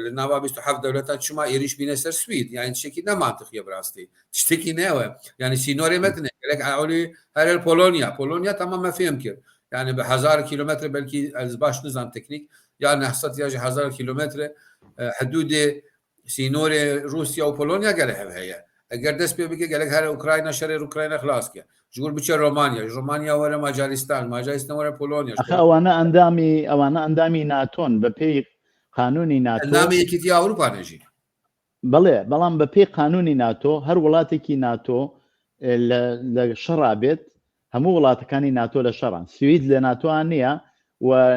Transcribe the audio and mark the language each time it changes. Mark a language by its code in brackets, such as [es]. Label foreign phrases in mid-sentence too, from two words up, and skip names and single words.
[ku] li nava 27 devletan çima êriş bîne ser Swîd yani tiştekî ne mantıqiye bi rastî tiştekî ne we yani sînorê me tune gelek eolî her Polonya tamamen fêm kir yani bi 1000 kilometre belkî ez baş nizam teknîk ya 900 ya 1000 kilometre hududê sînorê Rusya û Polonya gelek hev heye eger dest pê bike gelek her Ukrayna şerê Ukrayna xlas ke ji gur biçe Romanya were Macaristan were Polonya [ckb] ئەوانە ئەندامی ناتۆن بە پێی قانونی ناتۆ نامی یەکێتی ئەوروپا نەژی بەڵێ بەڵام بە پێی قانونی ناتۆ هەر وڵاتێکی ناتۆ لە شەڕا بێت هەموو وڵاتەکانی ناتۆ لە شەڕان سوید لە ناتۆیان نییە و